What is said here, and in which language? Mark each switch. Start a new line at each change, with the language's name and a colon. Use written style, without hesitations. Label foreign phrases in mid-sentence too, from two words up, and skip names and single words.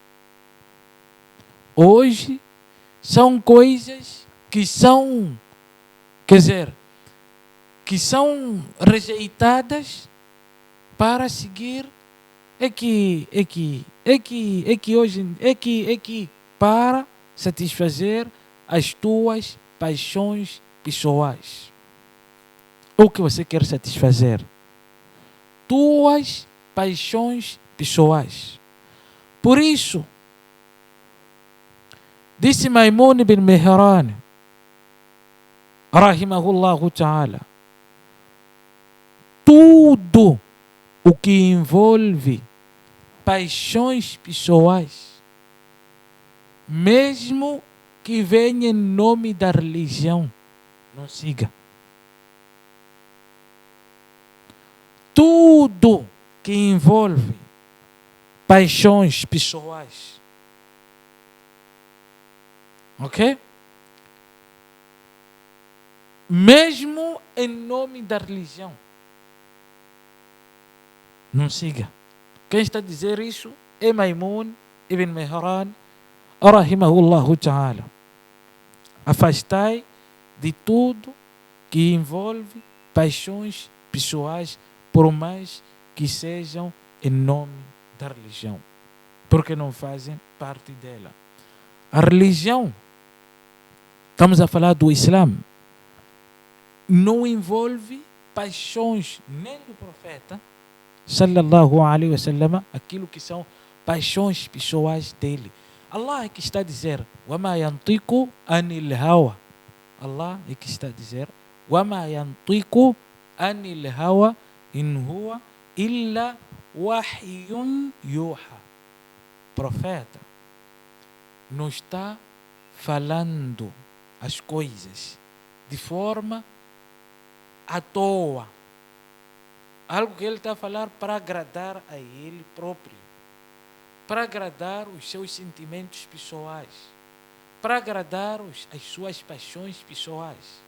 Portuguese: Hoje são coisas que são, quer dizer, que são rejeitadas para seguir, para satisfazer as tuas paixões pessoais. O que você quer satisfazer? Tuas paixões pessoais. Por isso, disse Maimun ibn Mihran,
Arabic: رحمه الله تعالى,
Portuguese: tudo o que envolve paixões pessoais, mesmo que venha em nome da religião, não siga. Tudo que envolve paixões pessoais, ok? Mesmo em nome da religião, não siga. Quem está a dizer isso é Maimun ibn Mihran,
Arabic: رحمه الله تعالى.
Portuguese: Afastai de tudo que envolve paixões pessoais, por mais que sejam em nome da religião, porque não fazem parte dela. A religião, estamos a falar do Islã, não envolve paixões nem do profeta,
Arabic: صلى الله عليه وسلم,
Portuguese: aquilo que são paixões pessoais dele. Allah é que está a dizer,
Arabic: وَمَا يَنْطِقُ عَنِ الْهَوَى.
Portuguese: Allah é que está a dizer,
Arabic: وَمَا يَنْطِقُ عَنِ الْهَوَى إِنْ هُوَ إِلَّا وَحْيٌ يُوحَى.
Portuguese: Profeta não está falando as coisas de forma à toa. Algo que ele está a falar para agradar a ele próprio, para agradar os seus sentimentos pessoais, para agradar as suas paixões pessoais.